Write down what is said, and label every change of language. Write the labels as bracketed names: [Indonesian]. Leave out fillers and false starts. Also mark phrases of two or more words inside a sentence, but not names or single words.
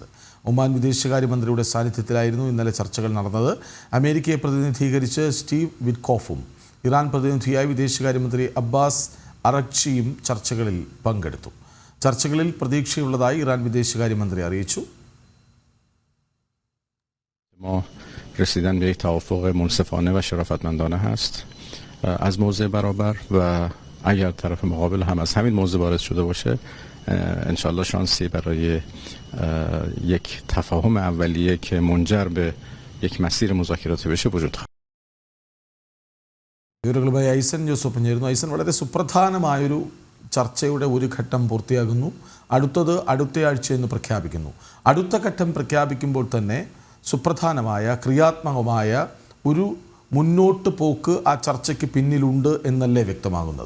[Malayalam] ഒമാൻ വിദേശകാര്യമന്ത്രിയുടെ സാന്നിധ്യത്തിലായിരുന്നു ഇന്നലെ ചർച്ചകൾ നടന്നത്. അമേരിക്കയെ പ്രതിനിധീകരിച്ച് സ്റ്റീവ് വിറ്റ്കോഫും ഇറാൻ പ്രതിനിധിയായി വിദേശകാര്യമന്ത്രി അബ്ബാസ് അറക്ചിയും ചർച്ചകളിൽ പങ്കെടുത്തു. ചർച്ചകളിൽ പ്രതീക്ഷയുള്ളതായി ഇറാൻ വിദേശകാര്യമന്ത്രി അറിയിച്ചു. [Persian] ما رسیدن به یک توافق منصفانه و شرافتمندانه هست از موضع برابر و اگر طرف مقابل هم از همین موضوع وارد شده باشه انشالله شانسی برای یک تفاهم اولیه که منجر به یک مسیر مذاکراتی بشه وجود خواهد. [Malayalam] വിവരങ്ങളുമായി ഐസൻ ജോസഫ് പറഞ്ഞിരുന്നു. ഐസൻ, വളരെ സുപ്രധാനമായൊരു ചർച്ചയുടെ ഒരു ഘട്ടം പൂർത്തിയാകുന്നു. അടുത്തത് അടുത്തയാഴ്ചയെന്ന് പ്രഖ്യാപിക്കുന്നു. അടുത്ത ഘട്ടം പ്രഖ്യാപിക്കുമ്പോൾ തന്നെ സുപ്രധാനമായ ക്രിയാത്മകമായ ഒരു മുന്നോട്ട് പോക്ക് ആ ചർച്ചയ്ക്ക് പിന്നിലുണ്ട് എന്നല്ലേ വ്യക്തമാകുന്നത്?